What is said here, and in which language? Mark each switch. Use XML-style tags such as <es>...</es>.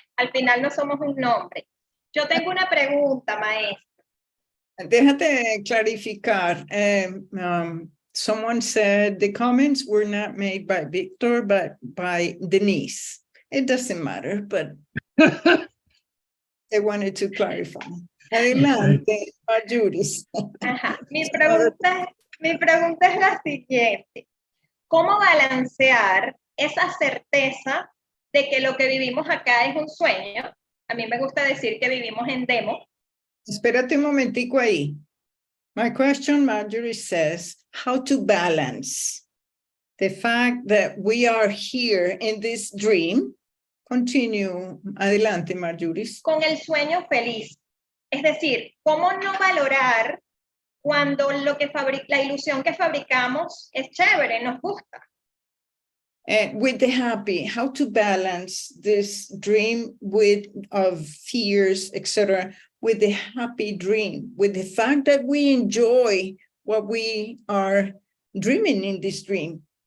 <es>Al final no somos un nombre. Yo tengo una pregunta, maestra. Déjate clarificar.</es> <en>Someone said the comments were not made by Victor, but by Denise. It doesn't matter, but I wanted to clarify.</en> <es>Adelante, Marjorie. Ajá. Mi pregunta es la siguiente. ¿Cómo balancear esa certeza de que lo que vivimos acá es un sueño? A mí me gusta decir que vivimos en demo. Espérate un momentico ahí.</es> <en>My question, Marjorie, says, how to balance the fact that we are here in this dream. Continue.</en> <es>Adelante, Marjorie. Con el sueño feliz. Es decir, ¿cómo no valorar cuando la ilusión que fabricamos es chévere, nos gusta?</es> <en>And with the happy, how to balance this dream of fears, etc., with the happy dream, with the fact that we enjoy what we are dreaming in this dream.</en>